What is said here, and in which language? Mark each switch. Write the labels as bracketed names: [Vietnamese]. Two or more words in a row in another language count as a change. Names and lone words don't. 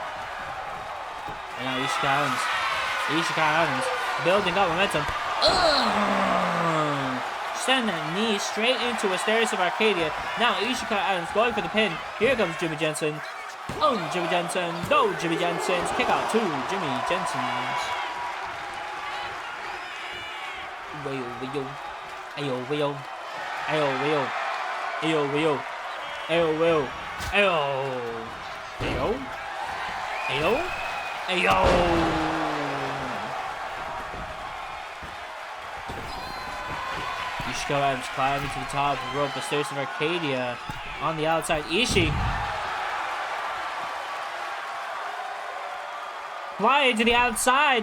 [English] And now Ishikawa Adams building up momentum. Send that knee straight into Mysterious of Arcadia. Now Ishikawa Adams going for the pin. Here comes Jimmy Jensen. Oh, Jimmy Jensen. No, Jimmy Jensen's. Kick out to Jimmy Jensen's. Wayo. Ayo, wayo. Ayo, wayo. Ayo, wayo. Ayo, wayo. Ayo. Ayo. Ayo. Ayo. Ishikawa Adams climbing to the top rope. The Stairs of Arcadia on the outside. Ishii. Flying to the outside.